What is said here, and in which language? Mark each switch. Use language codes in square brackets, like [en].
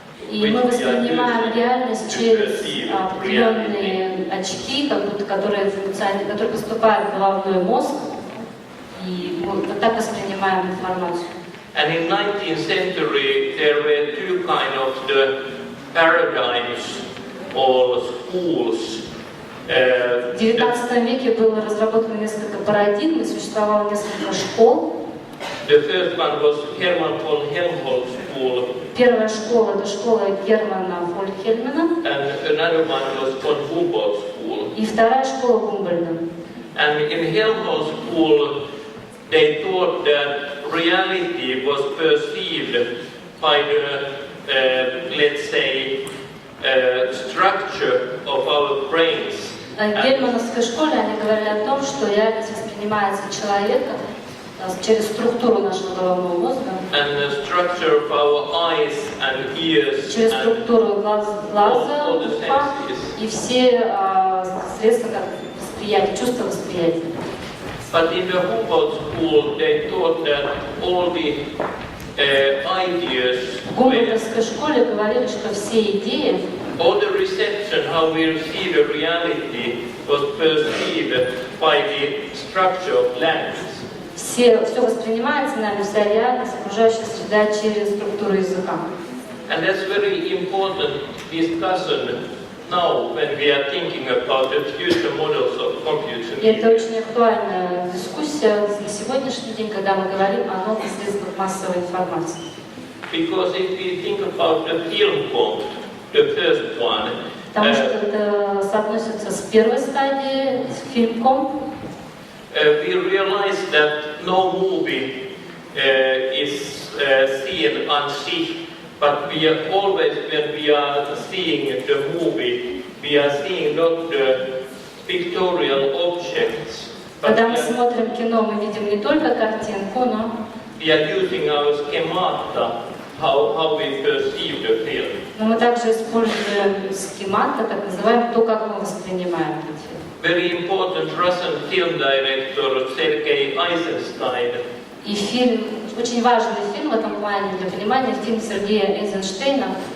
[ru] И мы воспринимаем реальность через определенные очки, которые поступают в головной мозг, и вот так воспринимаем информацию. [en] And in 19th century there were two kind of the paradigms or schools. [ru] В XIX веке было разработано несколько парадигм, и существовало несколько школ. [en] The first one was Hermann von Helmholtz school. [ru] Первая школа — это школа Германа фон Хельмана. [en] And another one was von Humboldt school. [ru] И вторая школа Гумбольда. [en] And in Helmholtz school, they thought that reality was perceived by the, let's say, structure of our brains. [ru] В гельмановской школе они говорили о том, что реальность воспринимается человеком через структуру нашего головного мозга, [en] and the structure of our eyes and ears, [ru] через структуру глаза, уха и все средства восприятия, чувства восприятия. [en] But in the Humboldt school, they thought that all the ideas, [ru] В Гумбольдтовской школе говорили, что все идеи, [en] all the reception, how we receive a reality, was perceived by the structure of language. [ru] все воспринимается нами, вся реальность, окружающая среда через структуру языка. [en] And that's very important discussion now when we are thinking about the future models of computer. [ru] И это очень актуальная дискуссия на сегодняшний день, когда мы говорим о новых средствах массовой информации. [en] Because if we think about the film comp, the first one, [ru] Потому что это соотносится с первой стадией, с фильм-комп. [en] We realize that no movie is seen on sich, but we are always, when we are seeing the movie, we are seeing not the pictorial objects, but [ru] Когда мы смотрим кино, мы видим не только картинку, но [en] we are using our schemata, how we perceive the film. [ru] но мы также используем схемата, так называемый, то, как мы воспринимаем этот фильм. [en] Very important Russian film director Sergei Eisenstein. [ru] И фильм, очень важный фильм в этом плане для понимания, фильм Сергея Эйзенштейна.